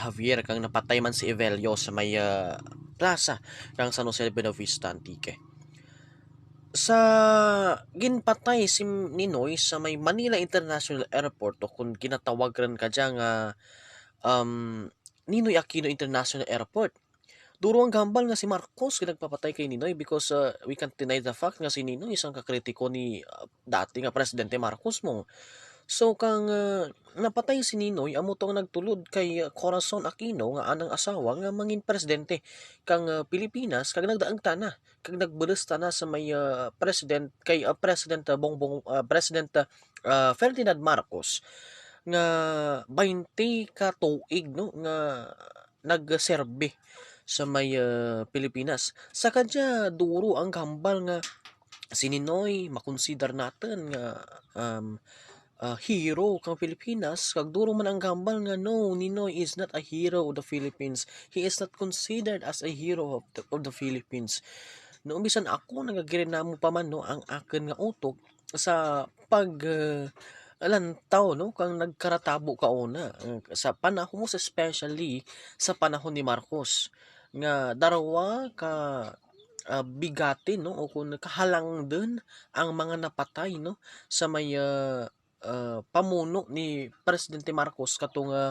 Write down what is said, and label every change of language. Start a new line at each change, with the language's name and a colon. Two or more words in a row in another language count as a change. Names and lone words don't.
Kinaray-a: Javier kang napatay man si Evelio sa may plaza kang San Jose Buenavista Antique. Sa ginpatay si Ninoy sa may Manila International Airport o kung ginatawag rin ka dyan nga Ninoy Aquino International Airport. Duro ang gambal nga si Marcos nagpapatay kay Ninoy
English: because we can't deny the fact
Kinaray-a: nga si Ninoy isang kakritiko ni dati nga Presidente Marcos mo. So kang napatay si Ninoy amo tong nagtulod kay Corazon Aquino nga anang asawa nga mangin presidente kang Pilipinas kag nagdaang tana kag nagbeles tana sa may president kay President Ferdinand Marcos nga 20 ka tuig no nga nagserbe sa may Pilipinas. Sa kadya duro ang kambal nga si Ninoy makonsider natin nga hero kang Pilipinas kag duro man ang gambal nga no Ninoy
English: is not a hero of the Philippines. He is not considered as a hero of the Philippines.
Kinaray-a: No bisan ako nagagirinamo pa man no ang akin nga utok sa pag lantaw no kang nagkaratabo kauna sa panahon mo especially sa panahon ni Marcos nga darawa ka bigatin no o kung kahalang din ang mga napatay no sa may pamuno ni Presidente Marcos katong